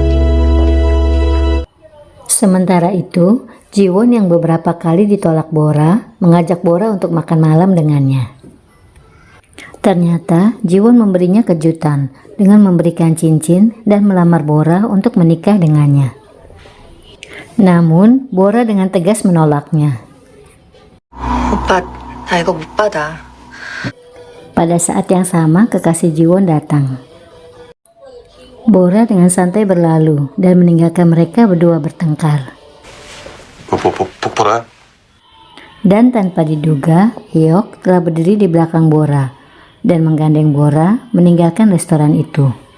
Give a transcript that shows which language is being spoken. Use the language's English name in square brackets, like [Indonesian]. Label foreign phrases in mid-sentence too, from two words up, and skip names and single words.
[Indonesian] Sementara itu, Jiwon yang beberapa kali ditolak Bora mengajak Bora untuk makan malam dengannya. Ternyata Jiwon memberinya kejutan dengan memberikan cincin dan melamar Bora untuk menikah dengannya. Namun Bora dengan tegas menolaknya. [Korean] 오빠, 나 이거 못 받아. [Indonesian] Pada saat yang sama kekasih Jiwon datang. Bora dengan santai berlalu dan meninggalkan mereka berdua bertengkar. [Korean] 복보라? [Indonesian] Dan tanpa diduga, Hyuk telah berdiri di belakang Bora dan menggandeng Bora meninggalkan restoran itu.